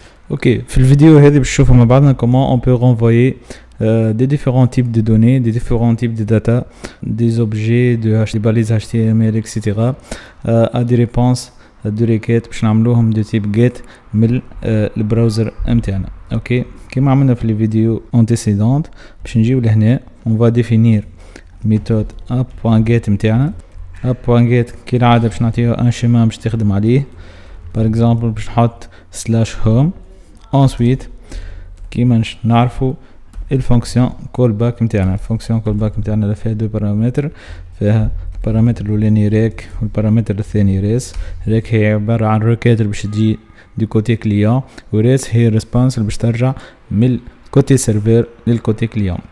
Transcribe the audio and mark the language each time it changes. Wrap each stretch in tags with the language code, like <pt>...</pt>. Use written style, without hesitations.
<ar>اوكي في الفيديو هذه بنشوفوا مع بعضنا</ar> <fr>comment on peut renvoyer des différents types de données, des différents types de data, des objets, des balises HTML, etc. à des réponses de requêtes</fr> <ar>باش نعملوهم</ar> <fr>de type get</fr> <ar>من البراوزر متاعنا. اوكي كما عملنا في الفيديو</ar> <fr>antécédente</fr> <ar>باش نجيو لهنا</ar> <fr>on va définir méthode</fr> <ar>app.get متاعنا. app.get كالعادة باش نعطيها</ar> <fr>un schéma</fr> <ar>باش تخدم عليه.</ar> <fr>par exemple</fr> <ar>باش نحط /home.</ar> <fr>ensuite</fr> <ar>كيما نعرفوا الفونكسيون callback متاعنا. الفونكسيون callback متاعنا فيها دو بارامتر، فيها البارامتر الاولاني ريك والبارامتر الثاني ريس. ريك هي عبارة عن ريكات باش تجي دي كوتي كليون، وريس هي ريسبونس باش ترجع من كوتي سيرفر للكوتي كليون.</ar>